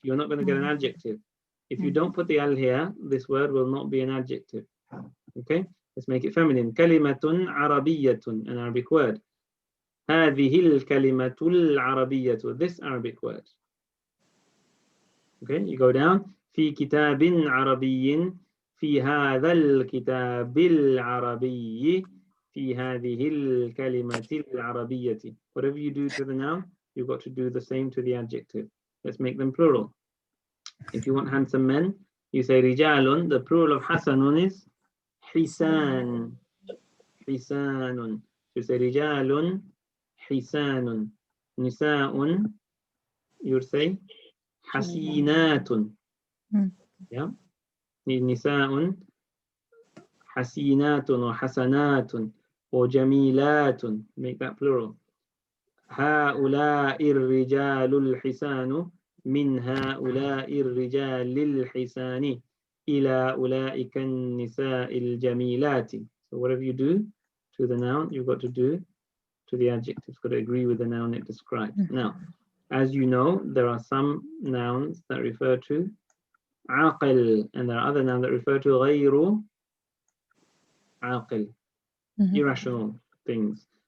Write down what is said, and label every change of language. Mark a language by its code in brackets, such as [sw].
[en] You're not going to get an adjective. If you don't put the al here, this word will not be an adjective. Okay? Let's make it feminine. Kalimatun Arabiyyatun, an Arabic word. [ar] هذه الكلمة العربية. [en] This Arabic word. Okay, you go down. [ar] في كتاب عربي في هذا الكتاب العربي في هذه الكلمة العربية. [en] Whatever you do to the noun, you've got to do the same to the adjective. Let's make them plural. If you want handsome men, you say رجال. The plural of حسن is حسان. حسان. You say [ar] رجال حسان. [en] نساء, you say حسينات. Yeah. [ar] نساء حسينات وحسنات وجميلات. [en] Make that plural. [ar] هؤلاء الرجال الحسان من هؤلاء الرجال الحسان إلى أولئك النساء الجميلات. [en] So whatever you do to the noun, you've got to do to the adjective. It's got to agree with the noun it describes. Now, as you know, there are some nouns that refer to عاقل, and there are other nouns that refer to غير عاقل, irrational things.